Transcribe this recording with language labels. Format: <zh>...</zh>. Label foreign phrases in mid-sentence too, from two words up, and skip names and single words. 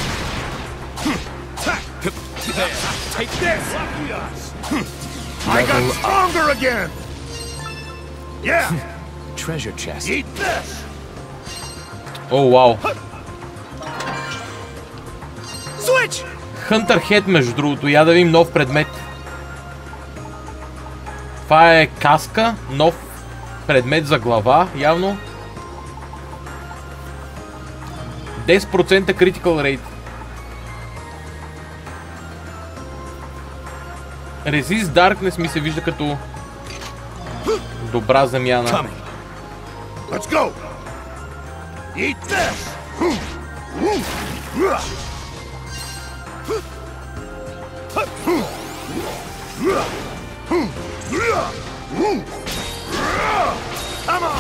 <en>There! Take this! Lucky us! I got stronger again! Yeah! Treasure chest. Eat this!</en> <bg>О, вау.</bg> <en>Switch!</en> <bg>Hunter Head, между другото. Я да видим нов предмет. Това е каска. Нов предмет за глава, явно.</bg> <en>10% critical rate.</en> <bg>Resist Darkness ми се вижда като добра замяна.</bg> <en>Let's go! Eat this! Come on!</en>